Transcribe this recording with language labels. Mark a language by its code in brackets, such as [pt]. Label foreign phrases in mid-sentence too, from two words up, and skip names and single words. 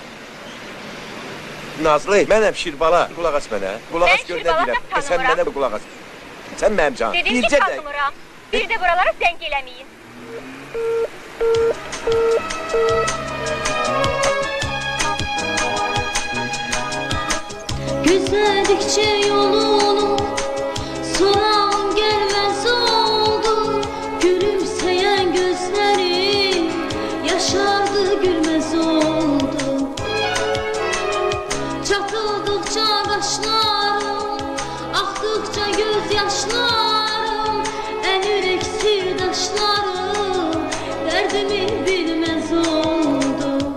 [az] Nazlı, mənəm Şirbala. Qulaq as mənə. Qulaq as gör nə Şirbalanı deyirəm. Sən tanımıram. mənə qulaq as. Sən mənim canım. Dedim ki tanımıram. Bir de buralara zəng eləməyin. [tr] Güzeldikçe yolunu soran gelmez oldu. Gülümseyen gözlerim yaşardı gülmez oldu. Çatıldıkça kaşlarım, aktıkça gözyaşlarım, en yürek sirdaşlarım derdimi bilmez oldu.